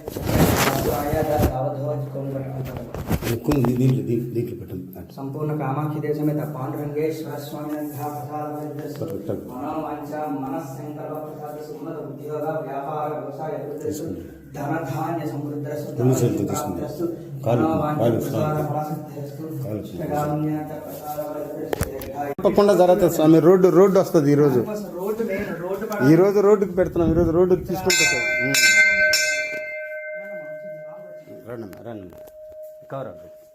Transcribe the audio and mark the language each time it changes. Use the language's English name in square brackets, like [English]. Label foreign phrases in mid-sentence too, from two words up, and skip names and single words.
[Sanskrit] संपूर्ण कामाक्षी देवी समेत पांडुरंगेश्वर स्वामी अनुग्रह प्रसाद मनोवांछा मनस्संकल्प प्रसाद सुमत उद्योग व्यापार व्यवसाय धन धान्य समृद्धस्तु [Telugu] తప్పకుండా జరుగుతుంది స్వామి. రోడ్డు వస్తుంది ఈరోజు రోడ్డుకి పెడుతున్నాం. ఈరోజు రోడ్డుకి తీసుకుంటా సార్. రండి కవర్ అవ్వండి.